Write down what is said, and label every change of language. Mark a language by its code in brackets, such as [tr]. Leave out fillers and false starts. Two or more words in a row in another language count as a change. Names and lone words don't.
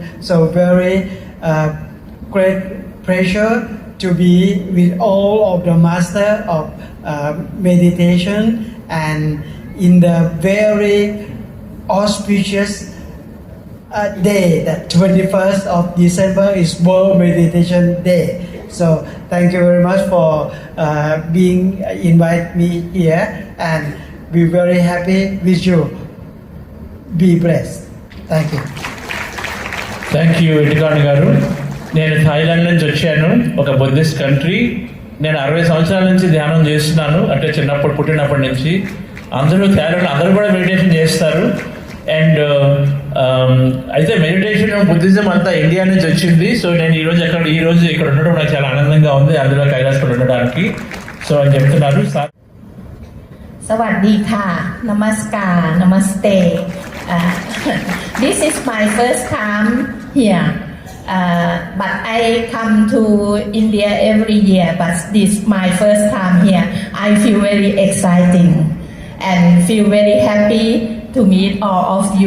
[en] So very great pleasure to be with all of the master of meditation, and in the very auspicious day, that 21st of December is World Meditation Day. So thank you very much for being invite me here, and be very happy with you. Be blessed. Thank you. thank you [te] ఎటికాని గారు. నేను థాయిలాండ్ నుంచి వచ్చాను, ఒక [en] Buddhist country. [te] నేను 60 సంవత్సరాల నుంచి ధ్యానం చేస్తున్నాను, అంటే చిన్నప్పుడు పుట్టినప్పటి నుంచి. అందరూ థాయిలాండ్ అందరూ కూడా మెడిటేషన్ చేస్తారు. అండ్ అయితే మెడిటేషన్ బుద్ధిజం అంతా ఇండియా నుంచి వచ్చింది. సో నేను ఈరోజు ఇక్కడ ఉండడం నాకు చాలా ఆనందంగా ఉంది, అందులో కైలాసంలో ఉండడానికి. సో అని చెప్తున్నారు. [th] สวัสดีค่ะ Namaskar, Namaste. [en] This is my first time here. But I come to India every year, but this my first time here. I feel very exciting and feel very happy to meet all of you.